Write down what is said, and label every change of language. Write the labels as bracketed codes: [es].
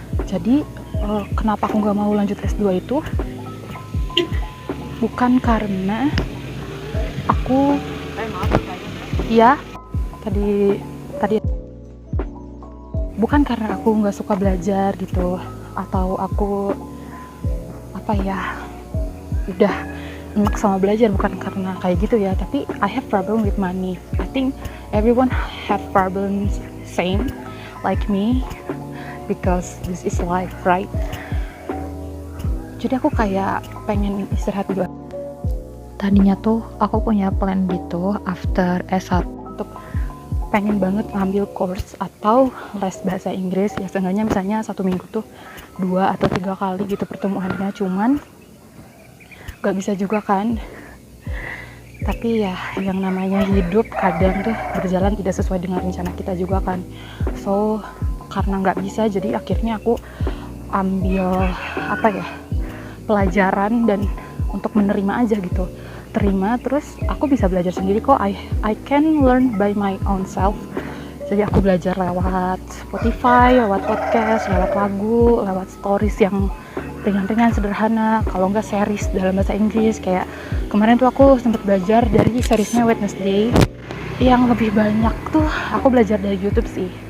[id] Jadi kenapa aku nggak mau lanjut S2 itu bukan karena aku tadi bukan karena aku nggak suka belajar gitu, atau aku udah enak sama belajar, bukan karena kayak gitu ya. [en] Tapi I have problem with money. I think everyone have problems same like me, because this is life, right? [id] Jadi aku kayak pengen istirahat dulu. Tadinya tuh aku punya plan gitu after S1 untuk pengen banget ngambil course atau les bahasa Inggris ya, seenggaknya misalnya 1 minggu tuh 2 atau 3 kali gitu pertemuannya. Cuman gak bisa juga kan, tapi ya yang namanya hidup kadang tuh berjalan tidak sesuai dengan rencana kita juga kan. So karena gak bisa, jadi akhirnya aku ambil pelajaran dan untuk menerima aja gitu. Terima, terus aku bisa belajar sendiri kok. [en] I can learn by my own self. [id] Jadi aku belajar lewat Spotify, lewat podcast, lewat lagu, lewat stories yang ringan-ringan sederhana, kalau enggak series dalam bahasa Inggris. Kayak kemarin tuh aku sempat belajar dari seriesnya Wednesday. Yang lebih banyak tuh aku belajar dari YouTube sih.